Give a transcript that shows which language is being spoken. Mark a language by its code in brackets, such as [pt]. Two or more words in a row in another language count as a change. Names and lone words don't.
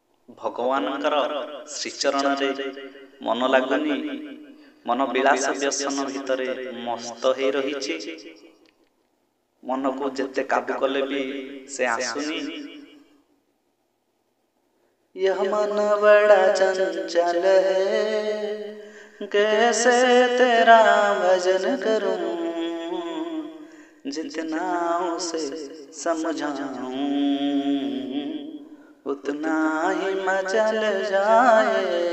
[or] ଭଗବାନଙ୍କର ଶ୍ରୀଚରଣରେ ମନ ଲାଗୁନି, ମନ ବିଳାସ ବ୍ୟସନ ଭିତରେ ମସ୍ତ ହେଇ ରହିଛି। ମନକୁ ଯେତେ କାବୁ କଲେ ବି ସେ ଆସୁନି। [hi] यह मन बड़ा चंचल है, कैसे तेरा भजन करूं, जितना उसे समझाऊं उतना ही मचल जाए।